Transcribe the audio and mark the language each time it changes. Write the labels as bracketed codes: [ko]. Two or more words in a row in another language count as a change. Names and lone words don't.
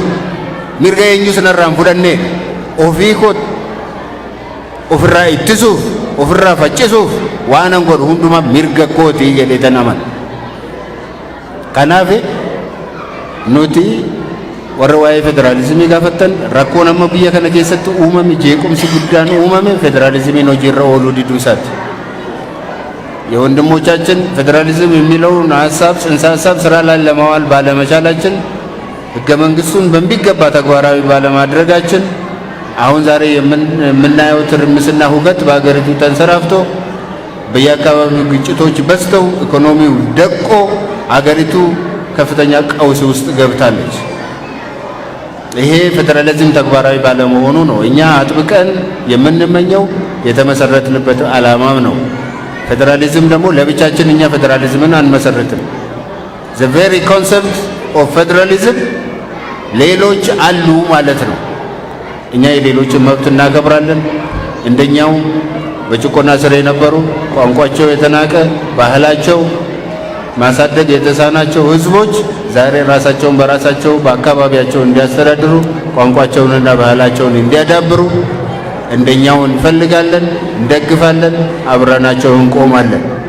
[om] Mirga eenyu sanarraan fudhannee ofii kooti ofirraa ittisuuf ofirraa faccisuuf waan an godhu hundumaa mirga kooti jedhee tan amana. Kanaaf nuti warra waa'ee federaalizimii gaafattan rakkoon amma biyya kana keessatti uumame jeequmsi guddaan uumame federaalizimiin hojiirra ooluu diduu isaati. [am] የወንድሞቻችን ፌዴራሊዝም የሚለውን ሀሳብ ጽንሰ ሀሳብ ስራ ላይ ለማዋል ባለመቻላችን ህገ መንግስቱን በሚገባ ተግባራዊ ባለማድረጋችን አሁን ዛሬ የምናየው ትርምስና ሁከት በአገሪቱ ተንሰራፍቶ በየአካባቢው ግጭቶች በዝተው ኢኮኖሚው ደቆ አገሪቱ ከፍተኛ ቀውስ ውስጥ ገብታለች። ይሄ ፌዴራሊዝም ተግባራዊ ባለመሆኑ ነው እኛ አጥብቀን የምንመኘው የተመሰረትንበት ዓላማም ነው። ፌዴራሊዝም ደግሞ ለብቻችን እኛ ፌዴራሊዝምን አንመሰርትም። [en] the very concept of federalism [am] ሌሎች አሉ ማለት ነው። እኛ የሌሎችን መብት እናከብራለን። እንደኛው በጭቆና ስር የነበሩ ቋንቋቸው የተናቀ ባህላቸው ማሳደግ የተሳናቸው ህዝቦች ዛሬ ራሳቸውን በራሳቸው በአካባቢያቸው እንዲያስተዳድሩ ቋንቋቸውንና ባህላቸውን እንዲያዳብሩ እንደኛው እንፈልጋለን፣ እንደግፋለን፣ አብረናቸው እንቆማለን።